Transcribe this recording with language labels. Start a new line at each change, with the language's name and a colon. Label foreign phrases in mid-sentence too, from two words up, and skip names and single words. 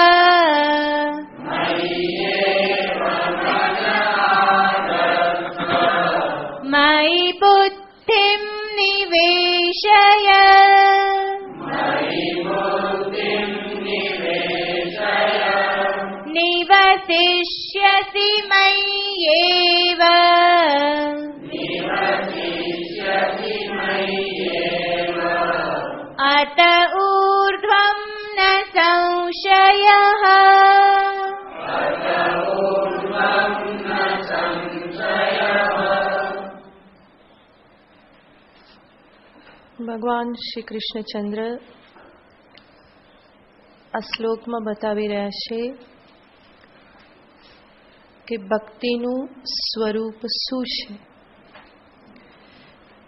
Sanskrit: मयि बुद्धिं निवेशय निवसिष्यसि मय्येव अत ऊर्ध्वं न संशयः।
Gujarati: ભગવાન શ્રી કૃષ્ણચંદ્ર આ શ્લોકમાં બતાવી રહ્યા છે કે ભક્તિનું સ્વરૂપ શું છે.